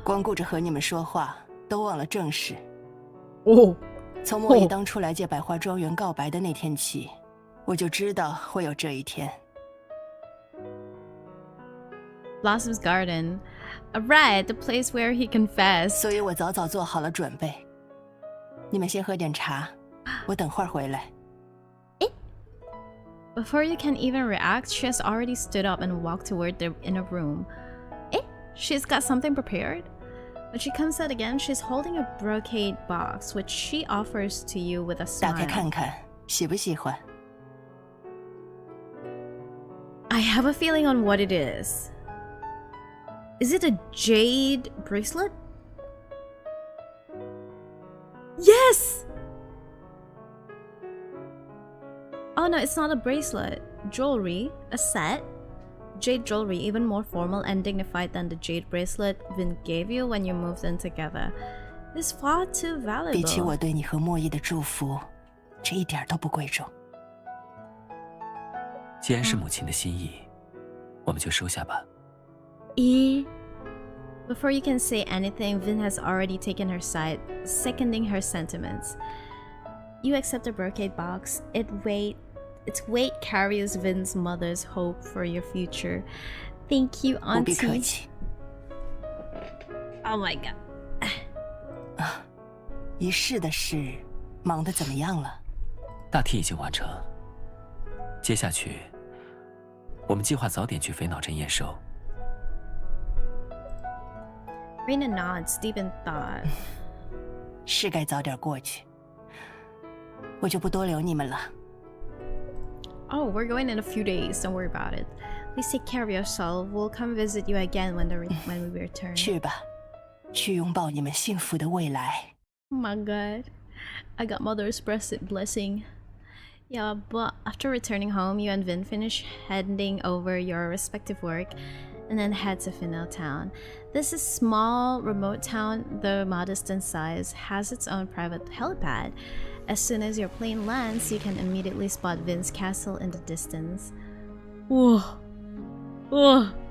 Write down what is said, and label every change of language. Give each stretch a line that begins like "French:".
Chinese: 光顾着和你们说话，都忘了正事。
English: Oh.
Chinese: 从莫一当初来借百花庄园告白的那天起，我就知道会有这一天。
English: Blossom's Garden. Right, the place where he confessed.
Chinese: 所以我早早做好了准备。你们先喝点茶，我等会儿回来。
English: Before you can even react, she has already stood up and walked toward the inner room. Eh? She's got something prepared? When she comes out again, she's holding a brocade box, which she offers to you with a
Chinese: 打开
English: smile.
Chinese: 看看，喜不喜欢？
English: I have a feeling on what it is. Is it a jade bracelet? Yes! Oh no, it's not a bracelet. Jewelry, a set. Jade jewelry, even more formal and dignified than the jade bracelet Vin gave you when you moved in together. It's far too
Chinese: 比起
English: valuable.
Chinese: 我对你和莫伊的祝福，这一点都不贵重。既然是母亲的心意，我们就收下吧。
English: Before you can say anything, Vin has already taken her side, seconding her sentiments. You accept the brocade box. Its weight carries Vin's mother's hope for your future. Thank you,
Chinese: 不必客
English: Auntie.
Chinese: 气。
English: Oh my god.
Chinese: 仪式的事忙得怎么样了？大体已经完成。接下去，我们计划早点去肥脑镇验收。
English: Rena nods, deep in thought.
Chinese: 是该早点过去。我就不多留你们了。
English: Oh, we're going in a few days. Don't worry about it. Please take care of yourself. We'll come visit you again when we return.
Chinese: 去吧，去拥抱你们幸福的未来。
English: Oh my god. I got mother's blessing. Yeah, but after returning home, you and Vin finish handing over your respective work and then head to Finale Town. This is small, remote town, though modest in size, has its own private helipad. As soon as your plane lands, you can immediately spot Vin's castle in the distance. Whoa. Whoa.